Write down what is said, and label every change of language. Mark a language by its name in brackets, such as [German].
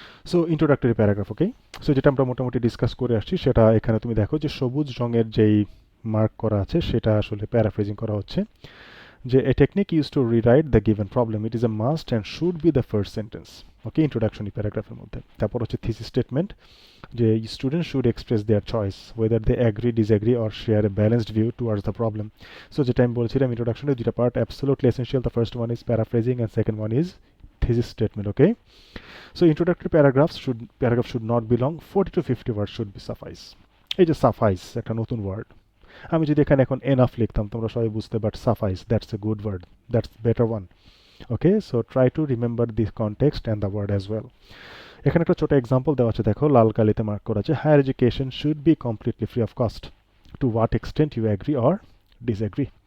[Bangla] So introductory paragraph, ওকে? So যেটা আমরা মোটামুটি ডিসকাস করে আসছি সেটা এখানে তুমি দেখো যে সবুজ রঙের যেই মার্ক করা আছে সেটা আসলে প্যারাফ্রেজিং করা হচ্ছে, যে [English] a technique used to rewrite the given problem, it is a must and should be the first sentence, [Bangla] okay? Introduction প্যারাগ্রাফের মধ্যে। তারপর হচ্ছে [English] Thesis statement, যে student should express their choice whether they agree, disagree or share a balanced view towards the problem. So [Bangla] যেটা আমি বলছিলাম ইন্ট্রোডাকশনের দুইটা part [English] absolutely essential, the first one is paraphrasing and second one is thesis statement, okay? So introductory paragraph should not be long, 40 to 50 words should be suffice. [Bangla] এই যে সাফাইস একটা নতুন word, আমি যদি এখানে এখন এনাফ লিখতাম তোমরা সবাই বুঝতে, but সাফাইস [English] that's a good word, that's better one, [Bangla] okay? [English] So try to remember this context and the word as well. [Bangla] এখানে একটা ছোট এক্সাম্পল দেওয়া আছে, দেখো লাল কালিতে মার্ক করা আছে, [English] Higher education should be completely free of cost, to what extent you agree or disagree.